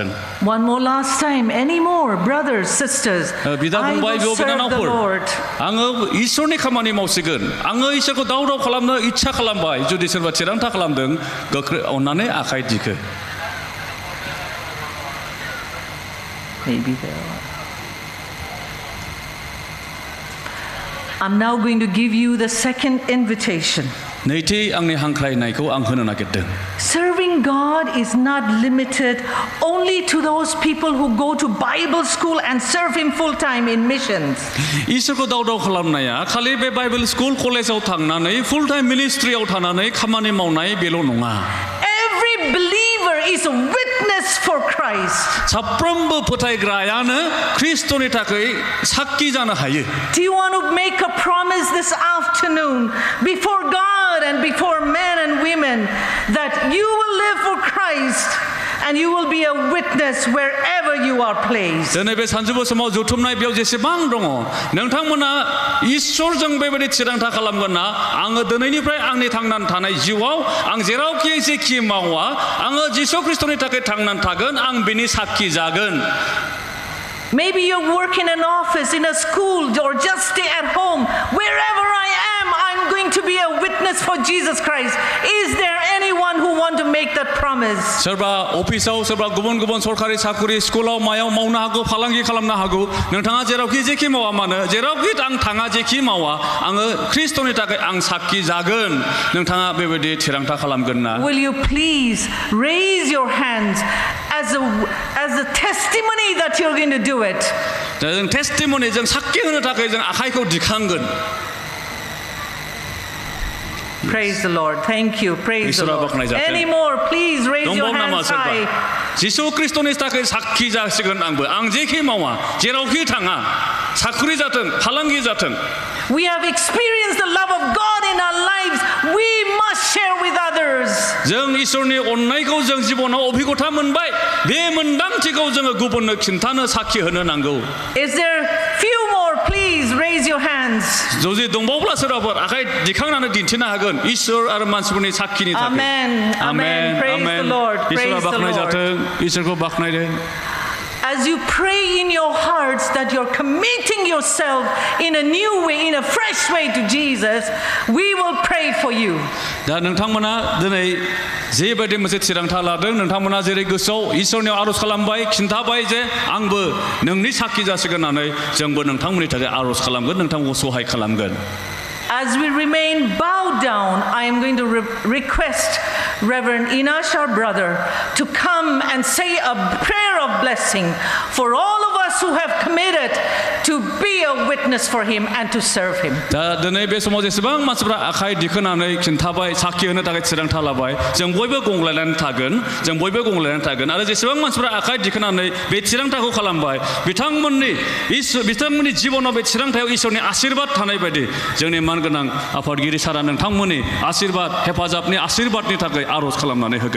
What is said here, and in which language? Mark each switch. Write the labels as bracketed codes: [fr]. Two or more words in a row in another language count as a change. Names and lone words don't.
[en] One more last time, any more brothers, sisters, [brx] बिदा [en] I [brx] फंबाय [en] will serve the Lord. [brx] आङो इसोरनि खामानि मावसिगोन आङो इसोरखौ दावदाव खालामनो इच्छा खालामबाय जुदि सोरबा थिरांथा खालामदों गोख्रै अननानै आखाइ दिखो [en] Maybe there are. I'm now going to give you the second invitation. [brx] नैथि आंनि हांख्रायनायखौ आं होनो नागिरदों [en] Serving God is not limited only to those people who go to Bible school and serve Him full time in missions. [brx] इसोरखौ दावदाव खालामनाया खालि बे [en] Bible school [brx] कलेजाव थांनानै [en] full time [brx] मिनिस्ट्रियाव थानानै खामानि मावनाय बेल' नङा [en] Every believer is a witness for Christ. [brx] साफ्रोमबो फोथायग्रायानो ख्रिस्टनि थाखाय साक्षी जानो हायो [en] Do you want to make a promise this afternoon before God and before men and women that you will live for Christ and you will be a witness wherever you are placed? [brx] दिनै बे सानजौफु समाव जथुमनाय बेयाव जेसेबां दङ नोंथांमोना इसोरजों बेबायदि थिरांथा खालामगोन ना आङो दिनैनिफ्राय आंनि थांनानै थानाय जिउआव आं जेरावखि जेखि मावा आङो जिसु ख्रिस्टनि थाखाय थांनानै थागोन आं बिनि साक्षी जागोन [en] Maybe you work in an office, in a school, or just stay at home. Wherever I am, I'm going to be a witness for Jesus Christ. Is there anyone who want to make that promise? [brx] सोरबा अफिसाव सोरबा गुबुन गुबुन सरकारि साख्रि स्कुलाव मायाव मावनो हागौ फालांगि खालामनो हागौ नोंथाङा जेरावखि जेखि मावा मानो जेरावखि आं थाङा जेखि मावा आङो ख्रिस्टनि थाखाय आं साक्षी जागोन नोंथाङा बेबायदि थिरांथा खालामगोन ना [en] Will you please raise your hands as a testimony that you're going to do it? [brx] जों टेस्टिमनि जों साक्षी होनो थाखाय जों आखाइखौ दिखांगोन [en] Praise the Lord. Thank you. Praise the Lord. Any more? Please raise your hands high. [brx] जिसु ख्रिस्टनि थाखाय साक्षी जासिगोन आंबो आं जेखि मावा जेरावखि थाङा साख्रि जाथों फालांगि जाथों [en] We have experienced the love of God in our lives. We must share with others. [brx] जों इसोरनि अननायखौ जों जिबनाव अभिगथा मोनबाय बे मोनदांथिखौ जोङो गुबुननो खिन्थानो साक्षी होनो नांगौ [en] Is there few more? Please raise your hands. [brx] जुदि दंबावब्ला सोरबाफोर आखाइ दिखांनानै दिन्थिनो हागोन इसोर आरो मानसिफोरनि साक्षीनि थाखाय [en] Amen. Amen. Praise the Lord. Praise the Lord. [brx] इसोरखौ बाख्नायदों [en] As you pray in your hearts that you're committing yourself in a new way, in a fresh way to Jesus, we will pray for you. [brx] दा नोंथांमोना दिनै जेबायदि मोनसे थिरांथा लादों नोंथांमोना जेरै गोसोआव इसोरनियाव आर'ज खालामबाय खिन्थाबाय जे आंबो नोंनि साक्षी जासिगोन होननानै जोंबो नोंथांमोननि थाखाय आर'ज खालामगोन नोंथांखौ सहाय खालामगोन [en] As we remain bowed down, I am going to request Reverend Inash, our brother, to come and say a prayer of blessing for all of us who have committed to be a witness for him and to serve him. [brx] दा दिनै बे समाव जेसेबां मानसिफ्रा आखाइ दिखोनानै खिन्थाबाय साक्षी होनो थाखाय थिरांथा लाबाय जों बयबो गंलायनानै थागोन आरो जेसेबां मानसिफ्रा आखाइ दिखोनानै बे थिरांथाखौ खालामबाय बिथांमोननि जिबनाव बे थिरांथायाव इसोरनि आशीर्बाद थानाय बायदि जोंनि गोनां आफादगिरि सारा नोंथांमोननि आशीर्बाद हेफाजाबनि आशीर्बादनि थाखाय आर'ज खालामनानै होगोन